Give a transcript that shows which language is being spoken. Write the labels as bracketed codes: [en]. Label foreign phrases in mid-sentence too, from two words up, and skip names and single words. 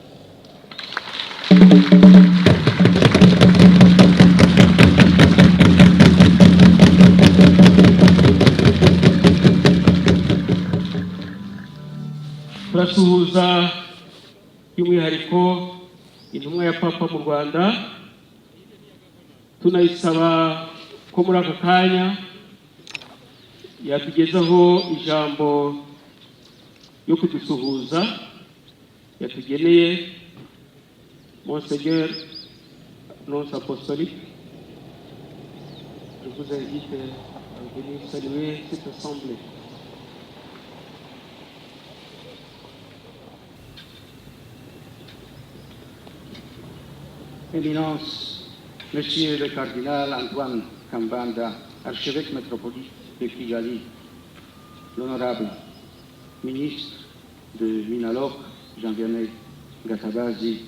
[rw] Turasuhuza by'umwihariko intumwa ya Papa mu Rwanda, tunayisaba ko muri aka kanya yatugezaho ijambo yo kudusuhuza yatugeneye. [fr] Monseigneur Nonce Apostolique, je vous invite à venir saluer cette assemblée. Éminence, Monsieur le cardinal Antoine Kambanda, archevêque métropolite de Kigali, l'honorable ministre de Minaloc, Jean-Vianney Gatabazi,